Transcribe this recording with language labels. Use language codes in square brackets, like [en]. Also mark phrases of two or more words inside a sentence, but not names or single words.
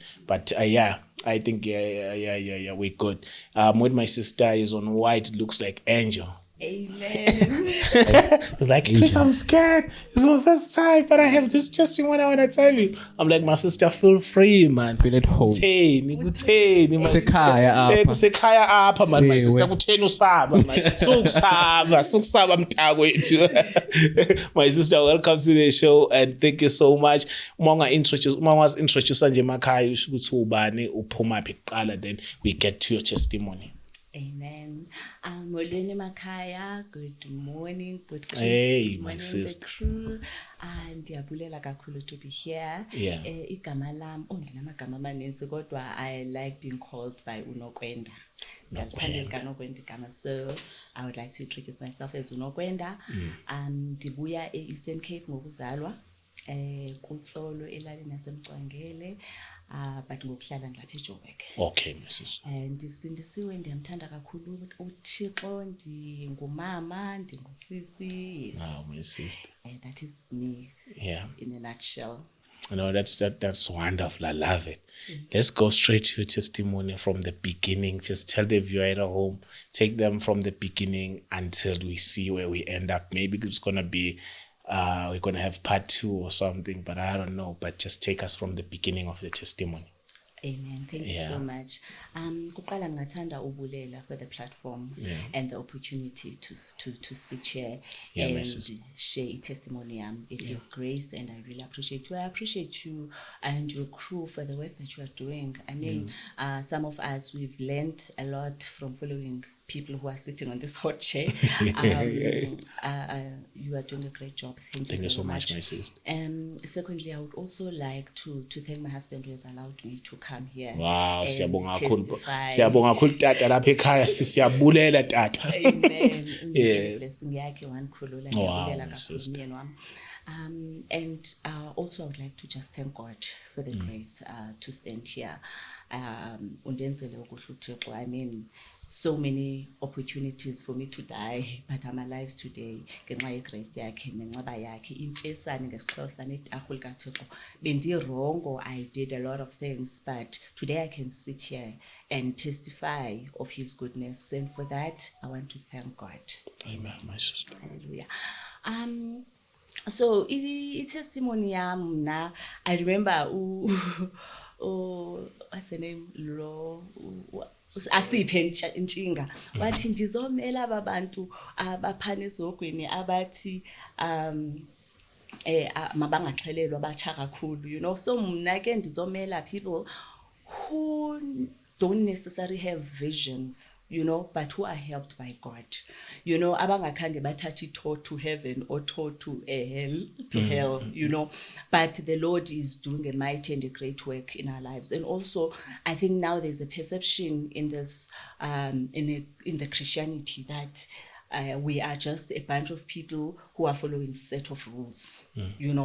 [en] But I think we're good. When my sister is on white, it looks like Angel. Amen. It's like, Chris, I'm scared. It's my first time, but I have this testimony I want to tell you. I'm like, my sister, feel free, man. Feel at home. [xh] Kusekhaya apha man, [en] my sister [xh] kutheni usaba man. Sukusaba mntakwethu. [en] My sister, welcome to the show and thank you so much. [zu] Uma [en] was introduce [zu] nje emakhaya usho ukuthi ubani uphuma phi kuqala, [en] then we get to your testimony. Amen. Molweni Makaya, good morning, good Chris. Hey, good my morning, sister. The crew. [xh] Ndiyabulela kakhulu [en] to be here. Yeah. [xh] Igama lam, ndinamagama amaninzi kodwa [en] I like being called by [xh] Unokwenda. [en] So I would like to introduce myself as Unokwenda. [xh] Ndibuya e-Eastern Cape ngokuzalwa. Kutsolo elalini yaseMcwangele. But ngokuhlala ngilapha eJoburg. [en] Okay, my sister. [xh] Ndisindisiwe, ndiyamthanda kakhulu uThixo, ndingumama, ndingusisi. [en] Yes. Wow, my sister. That is me. Yeah. In a nutshell. No, that's wonderful. I love it. Let's go straight to your testimony from the beginning. Just tell the viewer at home, take them from the beginning until we see where we end up. Maybe it's gonna be we're going to have part 2 or something, but I don't know. But just take us from the beginning of the testimony. Amen. Thank you Yeah. so much. [xh] Kuqala ngingathanda ubulela [en] for the platform and the opportunity to sit here Yeah, my and sister. share a testimony. It is grace, and I really appreciate you. I appreciate you and your crew for the work that you are doing. I mean, some of us, we've learned a lot from following people who are sitting on this hot chair. You are doing a great job. Thank you Thank you very so much, my sister. Secondly, I would also like to thank my husband who has allowed me to come here. Wow, and [xh] siyabonga kakhulu. [en] testify. [xh] Siyabonga kakhulu tata lapha ekhaya, siyabulela tata. [en] Amen. Yeah. [zu] Blessing yakhe wangikhulula [en] Wow, [xh] ngiyabulela [en] my [xh] kakhulu [en] sister. [zu] myeni wami. [en] And also I would like to just thank God for the grace to stand here. [xh] Undenzele ukuhle uThixo. [en] I mean, so many opportunities for me to die, but I'm alive today. [xh] Ngenxa yegrace yakhe nenceba yakhe imfesane ngesixhosa netahul kaThixo. Bendirongo, [en] I did a lot of things, but today I can sit here and testify of his goodness, and for that I want to thank God. Amen, my sister. Hallelujah. So testimony na, I remember what's her name, [xh] Asiphe Ntshinga wathi ndizomela ababantu abaphana ezogwini abathi mabangaxhelelwa batsha kakhulu, [en] you know. So [xh] mna ke ndizomela [en] people who don't necessarily have visions, you know, but who are helped by God. You know, [xh] abangakhange bathathe itho [en] to heaven or to hell, you know. But the Lord is doing a mighty and a great work in our lives. And also, I think now there's a perception in this, in the Christianity that we are just a bunch of people who are following a set of rules, you know.